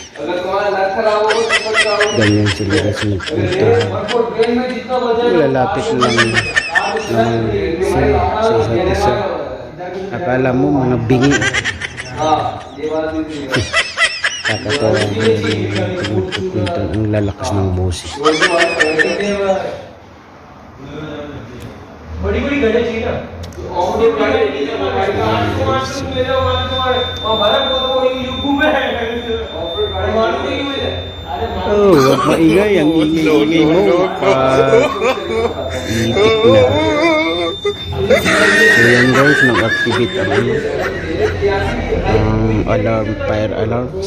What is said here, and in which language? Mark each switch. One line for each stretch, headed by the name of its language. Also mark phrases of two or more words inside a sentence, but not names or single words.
Filipino: Ganyan sila guys magpunta. Lalapit lang naman sa isa't isa. Akala mo mga bingi. Kakatawa ang lalakas ng boses.
Hindi: बड़ी-बड़ी गाड़ी चाहिए ना ऑफिस गाड़ी
Filipino: wag maingay ang ingay mo ipit na. So yan guys, nag-activate ang alarm,
English: fire alarm.